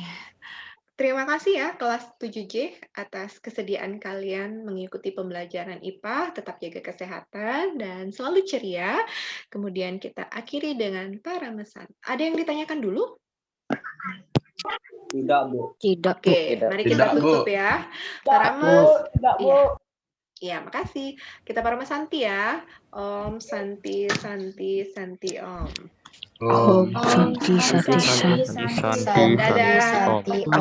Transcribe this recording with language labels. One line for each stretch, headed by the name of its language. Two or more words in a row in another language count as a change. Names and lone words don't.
Indonesian: Terima kasih ya kelas 7J atas kesediaan kalian mengikuti pembelajaran IPA, tetap jaga kesehatan dan selalu ceria. Kemudian kita akhiri dengan paramesan. Ada yang ditanyakan dulu? Tidak, Bu. Tidak, Oke, mari kita tutup ya. Parames. Iya, makasih. Kita paramesanti ya.
Sanskrit: Om Santi Santi Santi Om. Om Santi, Santi, Santi
Indonesian: Dadah.
Sanskrit: Santi Om.